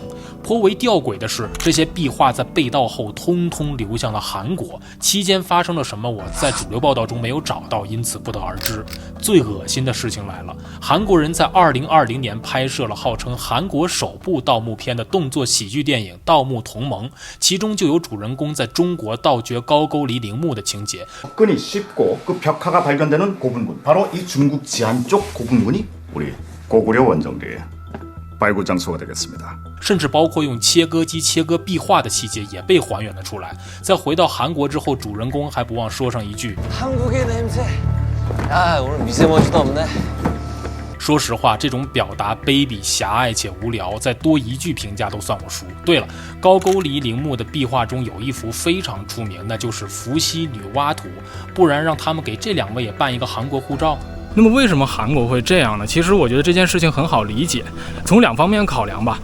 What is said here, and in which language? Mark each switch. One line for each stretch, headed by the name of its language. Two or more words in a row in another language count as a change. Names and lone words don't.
Chinese: 颇为吊诡的是，这些壁画在被盗后通通流向了韩国，期间发生了什么，我在主流报道中没有找到，因此不得而知。最恶心的事情来了，韩国人在2020年拍摄了号称韩国首部盗墓片的动作喜剧电影《盗墓同盟》，其中就有主人公在中国盗掘高句丽陵墓的情节。
Korean: 접근이 쉽고 그 벽화가 발견되는 고분군, 바로 이 중국 지안 쪽 고분군이 우리 고구려 원정대의 발굴 장소가 되겠습니다.
Chinese: 甚至包括用切割机切割壁画的细节也被还原了出来。在回到韩国之后，主人公还不忘说上一句
Korean: 한국의 냄새. 야, 오늘 미세먼지도 없네.
Chinese: 说实话，这种表达卑鄙、狭隘且无聊，再多一句评价都算我输。对了，高句丽陵墓的壁画中有一幅非常出名，那就是伏羲女娲图，不然让他们给这2位也办一个韩国护照。那么为什么韩国会这样呢？其实我觉得这件事情很好理解，从2方面考量吧。